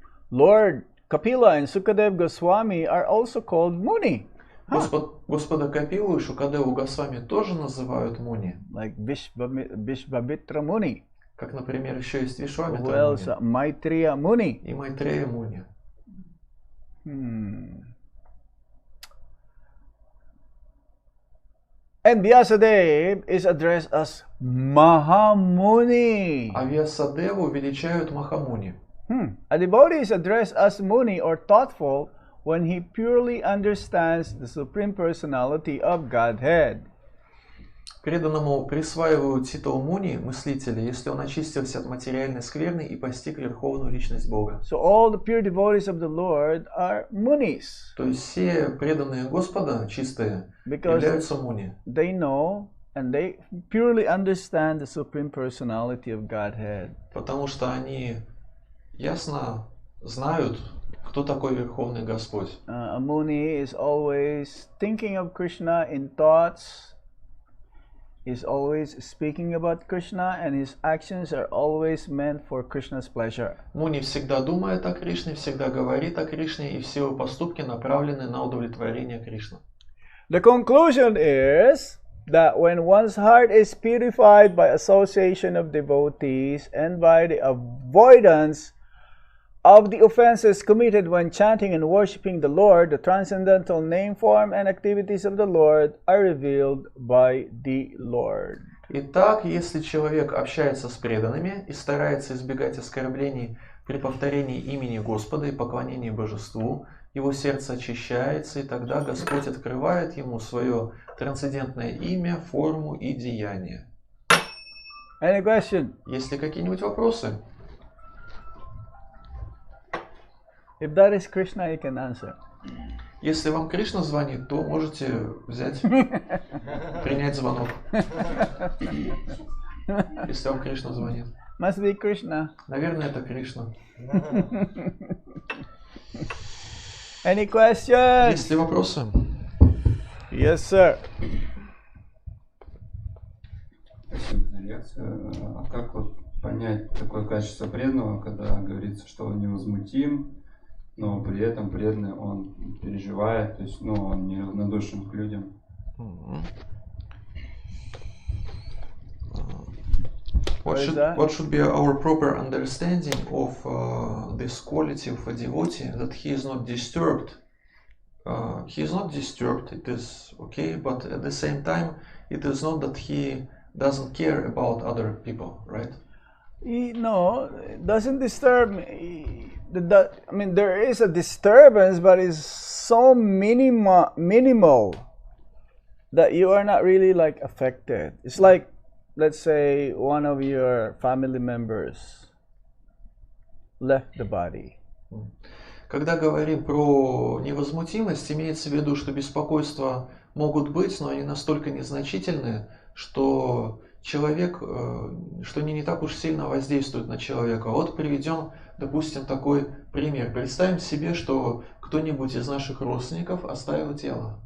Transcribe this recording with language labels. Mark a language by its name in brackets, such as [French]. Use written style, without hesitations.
[English] Lord Kapila and Sukadev Goswami are also called Muni. [Russian] Господа Капилу и Шукадеву Госвами тоже называют Муни. [English] Like Vishvamitra Muni. [Russian] Как, например, еще есть Вишвамитра [English] Who else? [Russian] Муни. [English] Maitreya Muni. [Russian] И Майтрея Муни. [English] And Vyasadev is addressed as Mahamuni. [Russian] А Вьясадеву величают Махамуни. [English] A devotee is addressed as Muni or thoughtful when he purely understands the Supreme Personality of Godhead. [Russian] Преданному присваивают титул Муни, мыслителя, если он очистился от материальной скверны и постиг верховную личность Бога. [English] So all the pure devotees of the Lord are Munis. [Russian] То есть все преданные Господа, чистые, являются Муни. [English] They know and they purely understand the Supreme Personality of Godhead. [Russian] Потому что они ясно знают, кто такой Верховный Господь. [English] A Muni is always thinking of Krishna in thoughts. Is always speaking about Krishna, and his actions are always meant for Krishna's pleasure. [Russian] Муни всегда думает о Кришне, всегда говорит о Кришне, и все его поступки направлены на удовлетворение Кришны. [English] The conclusion is that when one's heart is purified by association of devotees and by the avoidance of the offenses committed when chanting and worshipping the Lord, the transcendental name, form, and activities of the Lord are revealed by the Lord. [Russian] Итак, если человек общается с преданными и старается избегать оскорблений при повторении имени Господа и поклонении Божеству, его сердце очищается, и тогда Господь открывает ему свое трансцендентное имя, форму и деяние. [English] Any question? [Russian] Есть ли какие-нибудь вопросы? [English] If that is Krishna, you can answer. [Russian] Если вам Кришна звонит, то можете взять, принять звонок. Если вам Кришна звонит. [English] Must be Krishna. [Russian] Наверное, это Кришна. [English] Any questions? [Russian] Есть ли вопросы? [English] Yes, sir. [Russian] Спасибо за лекцию. А как вот понять такое качество преданного, когда говорится, что он невозмутим, но при этом преданный он переживает, то есть, ну, он неравнодушен к людям? [English] What should be our proper understanding of this quality of a devotee, that he is not disturbed? He is not disturbed, it is okay, but at the same time, it is not that he doesn't care about other people, right? No, it doesn't disturb me. I mean, there is a disturbance, but it's so minimal that you are not really like affected. It's like, let's say one of your family members left the body. [Russian] Когда говорим про невозмутимость, имеется в виду, что беспокойства могут быть, но они настолько незначительные, что человек, что они не так уж сильно воздействуют на человека. Вот приведем, допустим, такой пример. Представим себе, что кто-нибудь из наших родственников оставил тело.